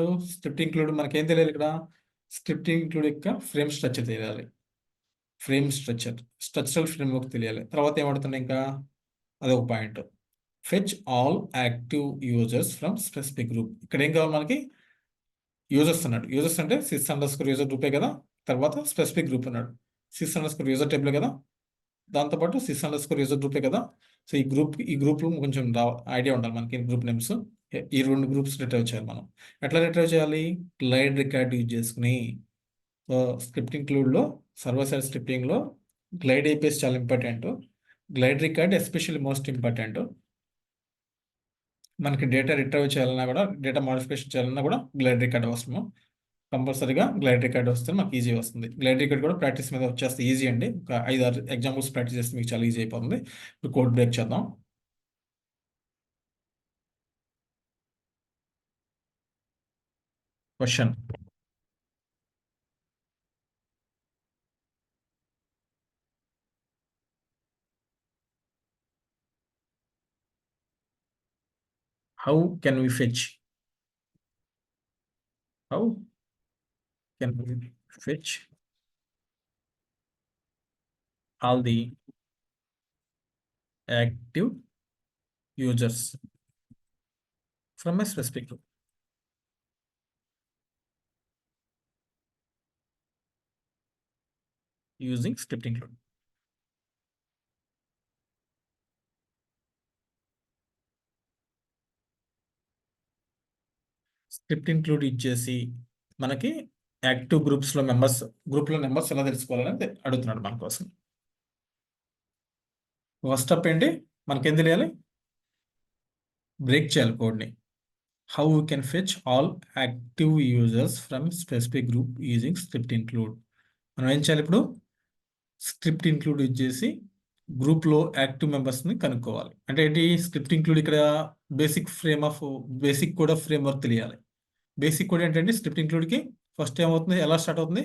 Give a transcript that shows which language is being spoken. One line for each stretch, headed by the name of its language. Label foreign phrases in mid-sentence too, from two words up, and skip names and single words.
English: script include
Telugu: మనకి ఏం తెలియాలి ఇక్కడ?
English: script include
Telugu: యొక్క
English: frame structure
Telugu: తెలియాలి.
English: structural framework
Telugu: తెలియాలి. తర్వాత ఏమడుతున్నాయి ఇంకా? అదొక పాయింట్.
English: Fetch all active users from specific group.
Telugu: ఇక్కడ ఏం కావాలి మనకి? యూజర్స్ అన్నాడు. యూజర్స్ అంటే
English: sys_user group
Telugu: కదా. తర్వాత
English: specific group
Telugu: అన్నాడు,
English: sys_user table కదా.
Telugu: దాంతోపాటు
English: sys_user group
Telugu: కదా. సో ఈ గ్రూప్ కొంచెం ఐడియా ఉండాలి మనకి.
English: group names
Telugu: ఈ రెండు
English: groups retrieve
Telugu: చేయాలి మనం. ఎట్లా రిట్రైవ్ చేయాలి?
English: glide record use
Telugu: చేసుకుని.
English: so script include, server side scripting glide APIs
Telugu: చాలా ఇంపార్టెంట్.
English: Glide record especially most important.
Telugu: మనకి
English: data retrieve
Telugu: చేయాలన్నా కూడా,
English: data modification
Telugu: చేయాలన్నా కూడా
English: glide record
Telugu: అవసరము.
English: compulsory glide record
Telugu: వస్తే మాకు ఈజీ వస్తుంది.
English: glide record
Telugu: కూడా ప్రాక్టీస్ మీద వచ్చేస్తే ఈజీ అండి. ఒక 5-6
English: examples practice
Telugu: చేస్తే మీకు చాలా ఈజీ అయిపోతుంది. ఇప్పుడు
English: code break
Telugu: చేద్దాం. క్వశ్చన్:
English: how can we fetch How can we fetch all the active users from a specific group using script include. script include
Telugu: ఇచ్చేసి మనకి
English: active groups
Telugu: గ్రూప్లో నెంబర్స్ ఎలా తెలుసుకోవాలని అడుగుతున్నాడు మన కోసం.
English: first step
Telugu: ఏంటి? మనకేం తెలియాలి? బ్రేక్ చేయాలి కోడ్ని.
English: How we can fetch all active users from specific group using script include.
Telugu: మనం ఏం చేయాలి ఇప్పుడు?
English: script include
Telugu: ఇచ్చేసి గ్రూప్లో
English: active members
Telugu: కనుక్కోవాలి. అంటే ఏంటి?
English: script include
Telugu: ఇక్కడ
English: basic code of framework
Telugu: తెలియాలి.
English: basic code
Telugu: ఏంటంటే
English: script include first
Telugu: ఏమవుతుంది, ఎలా స్టార్ట్ అవుతుంది?